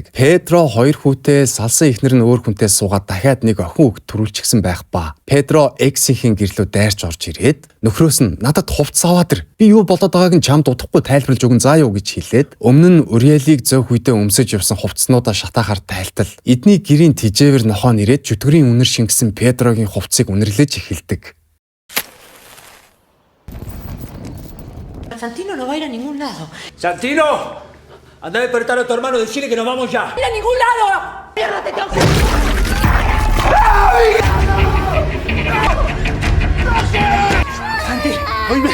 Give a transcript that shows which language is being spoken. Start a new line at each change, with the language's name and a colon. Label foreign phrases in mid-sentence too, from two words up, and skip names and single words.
Mongolian: Педро хоёр хүүтэй салсан эхнэр нь өөр хүнтэй суугаад дахиад нэг охин хүүхд төрүүлчихсэн байх ба Педро эксийн гэрлөө дайрч орж ирээд нөхрөөс нь надад хувцас аваад ир. Би юу болоод байгааг нь чамд удахгүй тайлбарлаж өгөн заа юу гэж хэлээд өмнө нь Уриэлийг зөөх үедээ өмсөж явсан хувцснуудаа шатаахаар тайлтал эдний гэрийн тижээвэр нохоо нэрээд чөтгөрийн үнэр шингэсэн Педрогийн хувцсыг үнэрлэж эхэлдэг.
Spanish: Santino no va a ir a ningún lado. ¡Santino! Anda a despertar a tu hermano y decirle que nos vamos ya. ¡Ir a ningún lado! ¡Mierda, te tengo que... Santi, oíme.